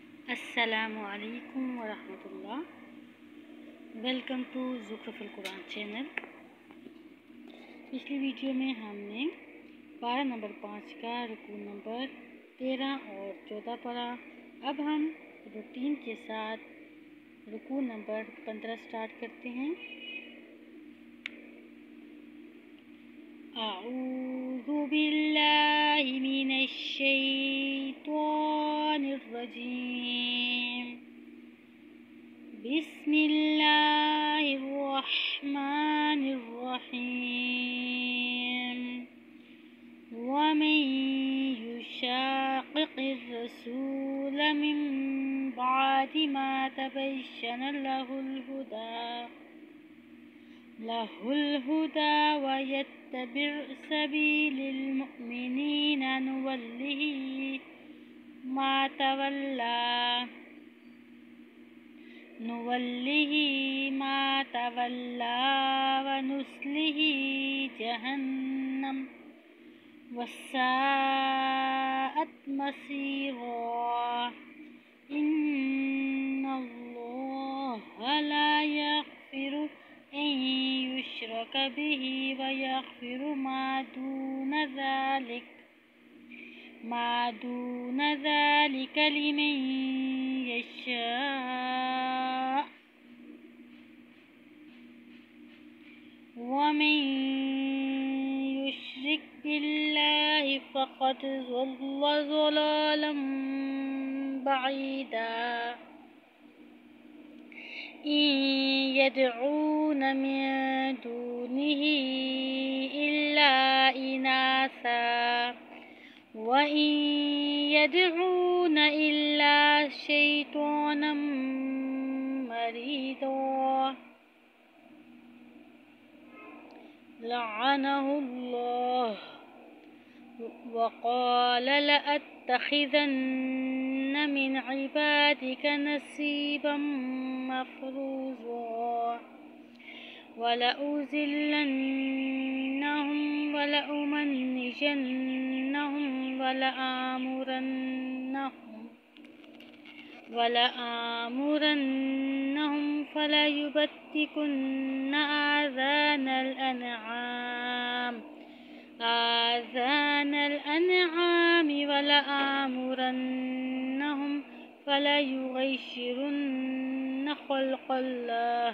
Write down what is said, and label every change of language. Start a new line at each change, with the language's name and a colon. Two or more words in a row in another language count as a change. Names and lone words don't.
Arabic: السلام عليكم ورحمة الله.
English: Welcome to Zukhruful Quran channel.
Urdu: پچھلی ویڈیو میں ہم نے پارہ نمبر 5 کا رکوع نمبر 13 اور 14 پڑھا. اب ہم روٹین کے ساتھ رکوع نمبر 15 اسٹارٹ کرتے ہیں.
Arabic: أعوذ بالله من الشيطان الرجيم. بسم الله الرحمن الرحيم. ومن يشاقق الرسول من بعد ما تبين له الهدى ويتبع سبيل المؤمنين نوله ما تولى ونصله جهنم وساءت مصيرا. إن الله لا يغفر أن يشرك به ويغفر ما دون ذلك لمن يشاء'. ومن يشرك بالله فقد ضل ضلالا بعيدا. إن يدعون من دونه إلا إناثا وإن يدعون إلا شيطانا مريدا لعنه الله وقال لأتخذن من عبادك نصيبا مفروضا ولأضلنهم ولأمنينهم ولآمرنهم فليبتكن آذان الأنعام ولآمرنهم فليغيرن خلق الله.